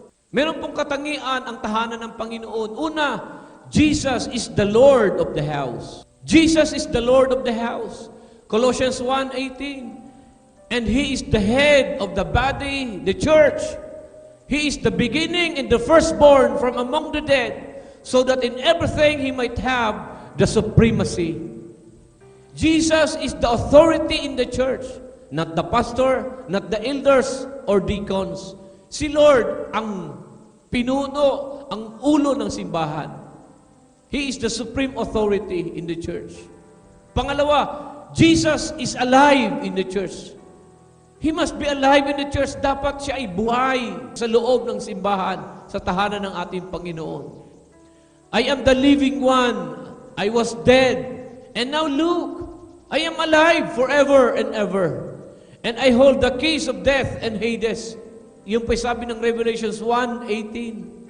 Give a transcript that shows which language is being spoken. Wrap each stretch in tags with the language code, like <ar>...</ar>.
<tl>Meron pong katangian ang tahanan ng Panginoon.</tl> <en>Una, Jesus is the Lord of the house. Jesus is the Lord of the house. Colossians 1:18. And He is the head of the body, the church. He is the beginning and the firstborn from among the dead, so that in everything He might have the supremacy. Jesus is the authority in the church, not the pastor, not the elders or deacons.</en> <tl>Si Lord ang pinuno, ang ulo ng simbahan.</tl> <en>He is the supreme authority in the church. Pangalawa, Jesus is alive in the church. He must be alive in the church.</en> <tl>Dapat siya ay buhay sa loob ng simbahan, sa tahanan ng ating Panginoon.</tl> <en>I am the living one. I was dead. And now look, I am alive forever and ever. And I hold the keys of death and Hades.</en> <tl>Yung pa sabi ng</tl> <en>Revelations 1:18.</en>